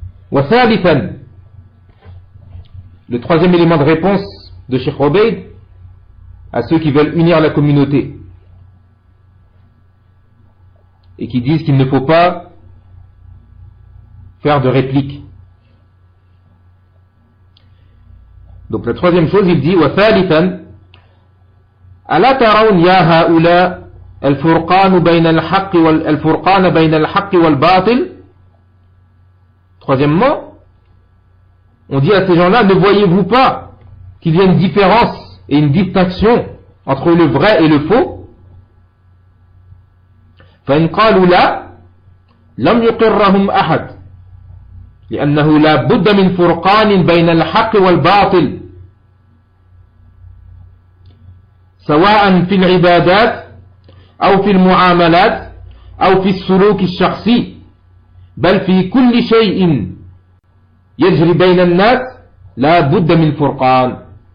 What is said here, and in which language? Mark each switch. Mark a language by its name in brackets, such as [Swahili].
[Arabic] وثالثا [French] le troisième élément de réponse de Cheikh Obeid à ceux qui veulent unir la communauté et qui disent qu'il ne faut pas faire de réplique. Donc la troisième chose, il dit [Arabic] وثالثا ألا ترون يا هؤلاء الفرقان بين الحق والباطل. [French] Troisièmement, on dit à ces gens-là, ne voyez-vous pas qu'il y a une différence et une distinction entre le vrai et le faux? [Arabic] فَإِنْ قَالُوا لَا لَمْ يُقِرَّهُمْ أَحَدْ لِأَنَّهُ لَا بُدَّ مِنْ فُرْقَانٍ بَيْنَ الْحَقِّ وَالْبَاطِلِ سَوَاءً فِي الْعِبَادَاتِ أَوْ فِي الْمُعَامَلَاتِ أَوْ فِي السُّلُوكِ الشَّخْصِي بَلْ فِي كُلِّ شَيْءٍ يَجْرِ بَيْنَ النَّاسِ لَا بُدَّ مِنْ فُرْقَانٍ.